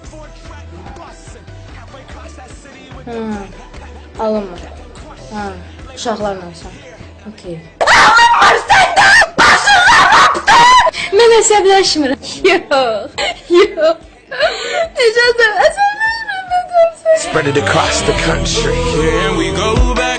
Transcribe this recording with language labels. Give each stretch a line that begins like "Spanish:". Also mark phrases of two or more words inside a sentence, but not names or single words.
Azerbaijani: Alınmır. Uşaqlarla olsan. Okey. Alınmır səndən! Başından raptın! Mən əsəbləşmirəm. Yox. Necə əsəbləşmirəm?
English: Spread it across the country. Here we go.